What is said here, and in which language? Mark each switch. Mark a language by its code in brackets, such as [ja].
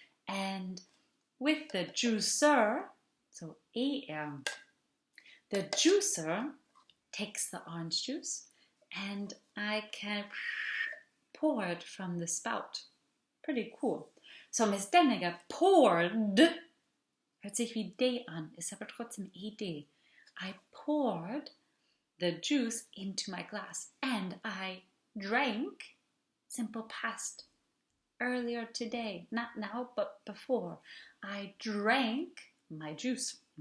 [en] And with the juicer, so ER, the juicer takes the orange juice and I can pour it from the spout. Pretty cool. So Miss Deniger poured, [de] hört sich wie D an, ist aber trotzdem ED. [en] I poured the juice into my glass and I drank, simple past. Earlier today, not now, but before, I drank my juice.